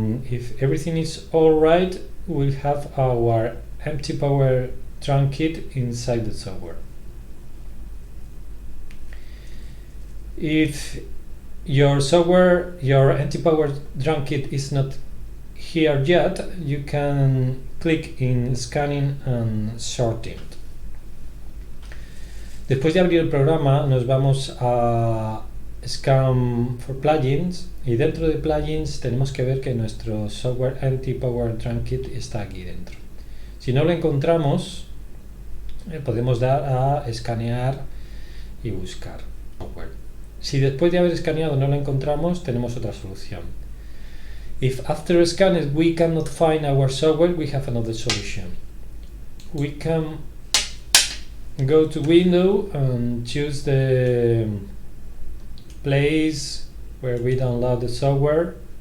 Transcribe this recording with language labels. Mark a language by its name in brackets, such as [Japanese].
[English] If everything is alright, we'll have our Mtpowerdrump kit inside the software. If your Mtpowerdrump kit is not here yet, you can click in Scanning and Sorting. [Spanish] Después de abrir el programa, nos vamos a Scan for Plugins y dentro de Plugins tenemos que ver que nuestro software Mtpowerdrump Kit está aquí dentro. Si no lo encontramos, podemos dar a escanear y buscar software. Si después de haber escaneado no lo encontramos, tenemos otra solución. [English] If after scanning we cannot find our software, we have another solution. We can go to Window and choose the place where we download the software.